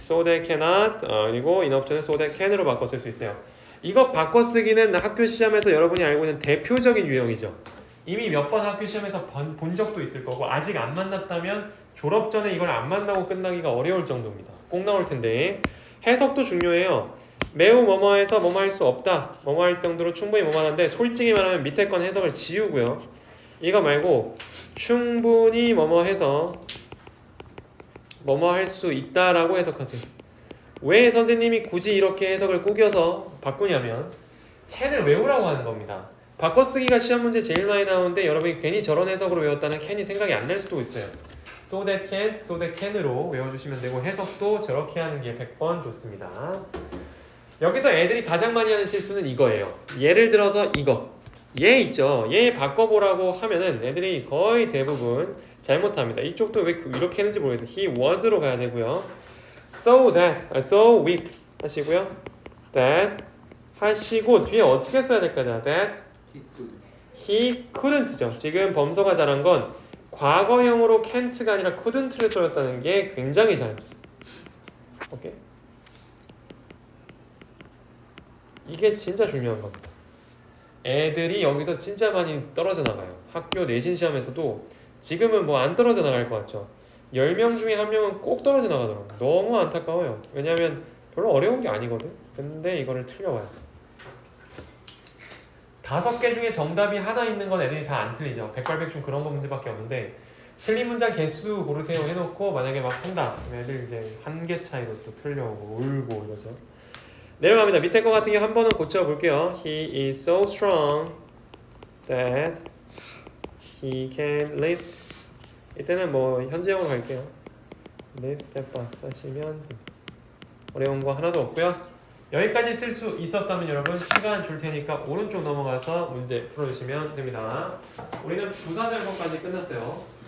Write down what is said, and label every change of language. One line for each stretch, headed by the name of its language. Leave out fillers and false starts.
English: so they cannot
Korean: 그리고 enough to는
English: so they can
Korean: 으로 바꿔 쓸 수 있어요. 이거 바꿔 쓰기는 학교 시험에서 여러분이 알고 있는 대표적인 유형이죠. 이미 몇 번 학교 시험에서 본 적도 있을 거고 아직 안 만났다면 졸업 전에 이걸 안 만나고 끝나기가 어려울 정도입니다. 꼭 나올 텐데 해석도 중요해요. 매우 뭐뭐해서 뭐뭐 할 수 없다. 뭐뭐 할 정도로 충분히 뭐뭐하는데 솔직히 말하면 밑에 건 해석을 지우고요. 이거 말고 충분히 뭐뭐해서 뭐뭐 할 수 있다라고 해석하세요. 왜 선생님이 굳이 이렇게 해석을 꾸겨서 바꾸냐면 can을 외우라고 하는 겁니다. 바꿔쓰기가 시험 문제 제일 많이 나오는데 여러분이 괜히 저런 해석으로 외웠다는 can이 생각이 안 날 수도 있어요.
English: so that can't, so that can
Korean: 으로 외워주시면 되고 해석도 저렇게 하는 게 100번 좋습니다. 여기서 애들이 가장 많이 하는 실수는 이거예요. 예를 들어서 얘 있죠. 얘 바꿔보라고 하면은 애들이 거의 대부분 잘못합니다. 이쪽도 왜 이렇게 했는지 모르겠어요.
English: he was
Korean: 로 가야 되고요.
English: so that, so weak
Korean: 하시고요. that 하시고 뒤에 어떻게 써야 될까요?
English: that he couldn't죠.
Korean: 지금 범서가 잘한 건 과거형으로 can't가 아니라 couldn't를 써였다는 게 굉장히 잘했어. 오케이? 이게 진짜 중요한 겁니다. 애들이 여기서 진짜 많이 떨어져 나가요. 학교 내신 시험에서도 지금은 뭐 안 떨어져 나갈 것 같죠. 10명 중에 1명은 꼭 떨어져 나가더라고요. 너무 안타까워요. 왜냐면 별로 어려운 게 아니거든. 근데 이거를 틀려와요. 5개 중에 정답이 하나 있는 건 애들이 다 안 틀리죠. 백발백중 그런 거 문제밖에 없는데 틀린 문장 개수 고르세요 해놓고 만약에 막 한다. 애들 이제 한 개 차이로 또 틀려오고 울고 이러죠. 내려갑니다. 밑에 거 같은 경우 한 번은 고쳐볼게요.
English: He is so strong that he can lift.
Korean: 이때는 뭐 현재형으로 갈게요.
English: lift that box
Korean: 하시면 어려운 거 하나도 없고요. 여기까지 쓸 수 있었다면 여러분 시간 줄 테니까 오른쪽 넘어가서 문제 풀어주시면 됩니다. 우리는 부사절거까지 끝났어요.